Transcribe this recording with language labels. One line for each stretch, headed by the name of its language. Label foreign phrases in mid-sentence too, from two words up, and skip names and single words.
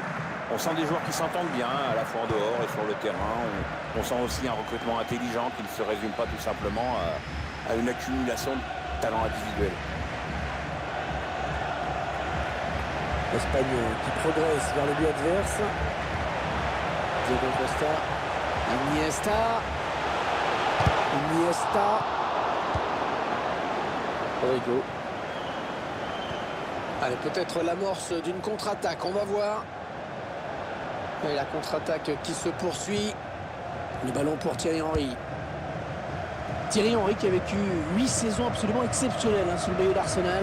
French: On sent des joueurs qui s'entendent bien, à la fois en dehors et sur le terrain. On sent aussi un recrutement intelligent qui ne se résume pas tout simplement à une accumulation de talents individuels. L'Espagne qui progresse vers le but adverse. Diego Costa. Iniesta. Rodrigo. Allez, peut-être l'amorce d'une contre-attaque. On va voir. Et la contre-attaque qui se poursuit. Le ballon pour Thierry Henry. Thierry Henry qui a vécu 8 saisons absolument exceptionnelles sous le maillot d'Arsenal.